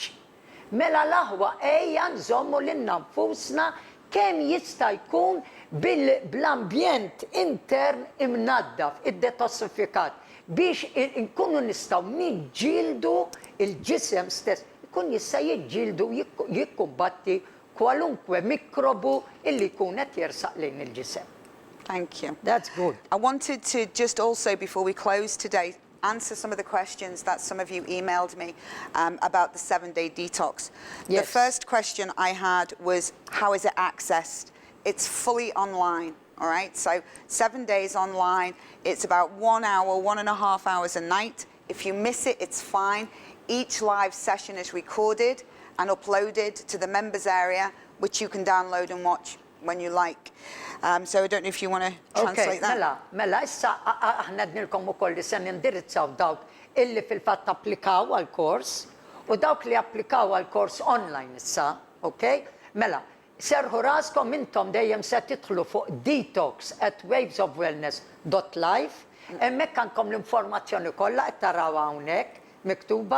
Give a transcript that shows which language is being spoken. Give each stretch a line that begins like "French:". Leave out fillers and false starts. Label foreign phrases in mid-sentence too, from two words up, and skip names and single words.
Maltese: Mela l-aħwa ejja nżommu lil nfusna kemm jista' jkun bl-ambjent intern imnaddaf, id-detossifikat, biex nkunu nistgħu niġġieldu il-ġisem stess, ikun jista' jiġġieldu jikkumbatti kwalunkwe mikrobu illi jkun qed jersaq lejn il-ġisem.
English: Thank you. That's good. I wanted to just also, before we close today, answer some of the questions that some of you emailed me about the 7-day detox. Yes. The first question I had was, how is it accessed? It's fully online, all right? So 7 days online. It's about 1 hour, 1.5 hours a night. If you miss it, it's fine. Each live session is recorded and uploaded to the members area, which you can download and watch when you like. So I don't know if you want to translate that.
Maltese: Mela, issa aħna dnilkom ukoll li se nindirizzaw dawk illi fil-fatt applikaw għall-kors u dawk li applikaw għall-kors online issa, okay? Mela, serħu raskom intom dejjem se tidħlu fuq detox@wavesofwellness.life, hemmhekk għandkom l-informazzjoni kollha qed taraw hawnhekk miktuba.